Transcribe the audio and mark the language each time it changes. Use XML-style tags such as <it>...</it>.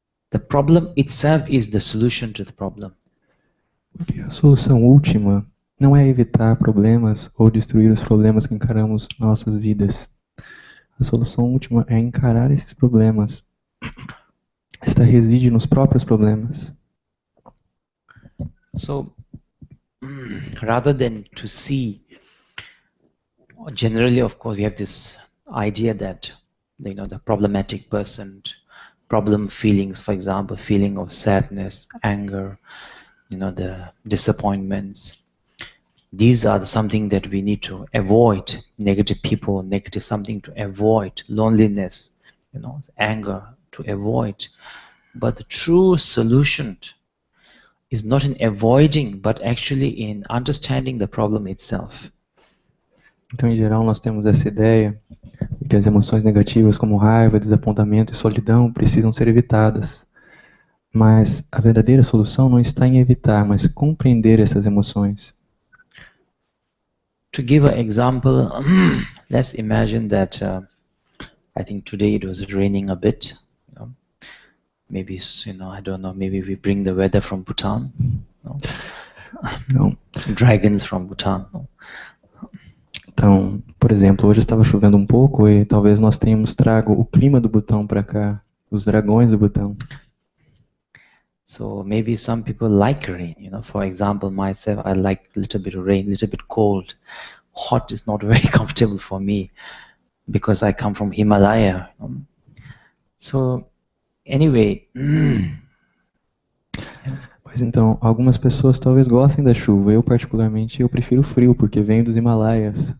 <en>The problem itself is the solution to the problem.</en> <pt>Porque a solução última não é evitar problemas ou destruir os problemas que encaramos nas nossas vidas. A solução última é encarar esses problemas. Esta reside nos próprios problemas.</pt> <en>So, rather than to see, generally, of course, we have this idea that, the problematic person, problem feelings, for example, feeling of sadness, anger, the disappointments. These are something that we need to avoid. Negative people, negative something to avoid. Loneliness, anger to avoid. But the true solution is not in avoiding, but actually in understanding the problem itself.</en> <pt>Então, em geral, nós temos essa ideia de que as emoções negativas como raiva, desapontamento e solidão precisam ser evitadas. Mas a verdadeira solução não está em evitar, mas compreender essas emoções.</pt> <en>To give an example, let's imagine that I think today it was raining a bit. Maybe, I don't know, maybe we bring the weather from Bhutan.</en> <pt>Não.</pt> <en>Dragons from Bhutan.</en> <pt>Então, por exemplo, hoje estava chovendo um pouco e talvez nós tenhamos trago o clima do Butão para cá, os dragões do Butão.</pt> <en>So maybe some people like rain, for example, myself, I like a little bit of rain, a little bit cold. Hot is not very comfortable for me because I come from Himalaya. So anyway.</en> <pt>Mas então, algumas pessoas talvez gostem da chuva. Eu particularmente, eu prefiro frio porque venho dos Himalaias.</pt>